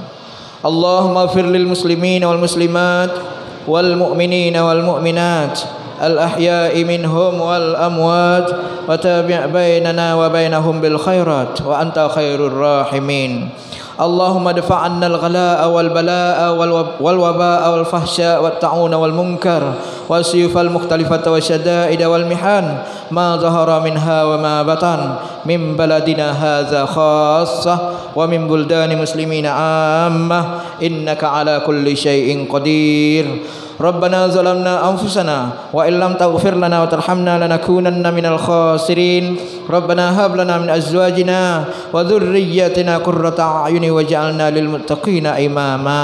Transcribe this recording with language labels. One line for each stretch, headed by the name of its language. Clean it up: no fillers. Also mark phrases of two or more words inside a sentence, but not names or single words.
Arabic: اللهم اغفر للمسلمين والمسلمات والمؤمنين والمؤمنات الأحياء منهم والأموات وتابع بيننا وبينهم بالخيرات وأنت خير الراحمين. اللهم ادفع عنا الغلاء والبلاء والوباء والفحشاء والطاعون والمنكر والسيوف المختلفة والشدائد والمحن ما ظهر منها وما بطن من بلدنا هذا خاصة ومن بلدان المسلمين عامة إنك على كل شيء قدير. ربنا ظلمنا أنفسنا وإن لم تغفر لنا وترحمنا لنكونن من الخاسرين. ربنا هب لنا من أزواجنا وذرياتنا قرة أعين واجعلنا للمتقين إماما.